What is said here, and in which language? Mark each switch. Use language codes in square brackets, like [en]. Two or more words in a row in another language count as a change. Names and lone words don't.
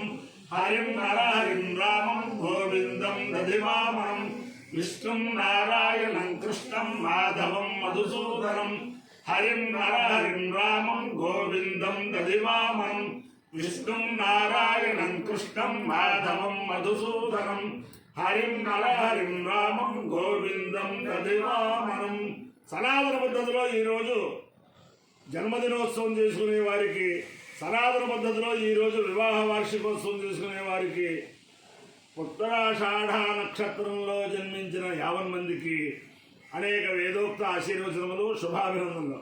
[sa] हरिं नरहरिं रामं गोविंदं दधिवामनं विष्णु नारायणं कृष्णं माधवं मधुसूदनं हरिं नरहरिं रामं गोविंदं दधिवामनं विष्णु नारायणं कृष्णं माधवं मधुसूदनं हरिं नरहरिं रामं गोविंदं दधिवामनं [te] సనాతన పద్ధతిలో ఈరోజు జన్మదినోత్సవం చేసుకునే వారికి, సనాతన పద్ధతిలో ఈరోజు వివాహ వార్షికోత్సవం చేసుకునే వారికి, ఉత్తరాషాఢ నక్షత్రంలో జన్మించిన 50 మందికి అనేక వేదోక్త ఆశీర్వచనములు, శుభాభినందనలు.